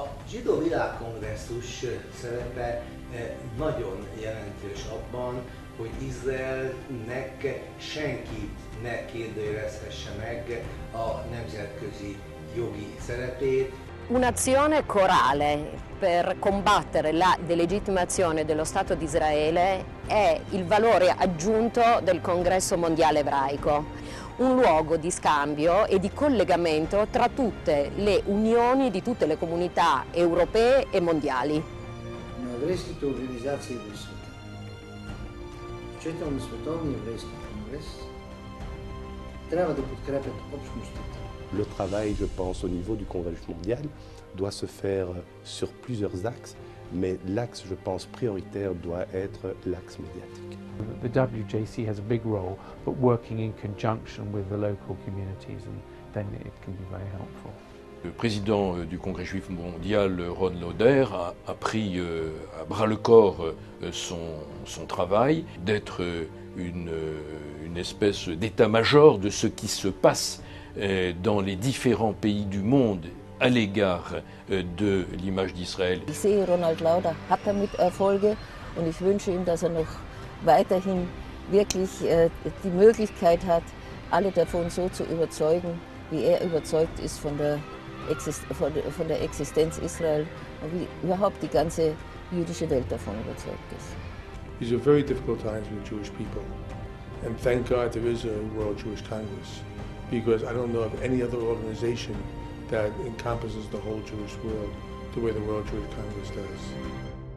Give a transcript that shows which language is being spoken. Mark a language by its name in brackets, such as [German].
[Hungarian] Zsidó Világkongresszus szerepe nagyon jelentős abban, hogy Izraelnek senki ne kérdőjelezhesse meg a nemzetközi jogi szerepét. [Italian] Un'azione corale per combattere la delegittimazione dello Stato di Israele è il valore aggiunto del Congresso Mondiale Ebraico, un luogo di scambio e di collegamento tra tutte le unioni di tutte le comunità europee e mondiali. [Bulgarian] Еврейските организации в света, включително Световния еврейски конгрес, трябва да подкрепят общностите. [French] Le travail, je pense, au niveau du Congrès mondial doit se faire sur plusieurs axes mais l'axe, je pense, prioritaire doit être l'axe médiatique. [English] The WJC has a big role, but working in conjunction with the local communities, and then it can be very helpful. [French] Le président du Congrès juif mondial, Ron Lauder, a pris à bras-le-corps son travail d'être une espèce d'état-major de ce qui se passe dans les différents pays du monde à l'égard de l'image d'Israël. [German] Ich sehe, Ronald Lauder hat damit Erfolge und ich wünsche ihm, dass noch weiterhin wirklich die Möglichkeit hat, alle davon so zu überzeugen, wie überzeugt ist von der Existenz Israel und wie überhaupt die ganze jüdische Welt davon überzeugt ist. [English] These are very difficult times for the Jewish people, and thank God there is a World Jewish Congress, because I don't know of any other organization that encompasses the whole Jewish world the way the World Jewish Congress does.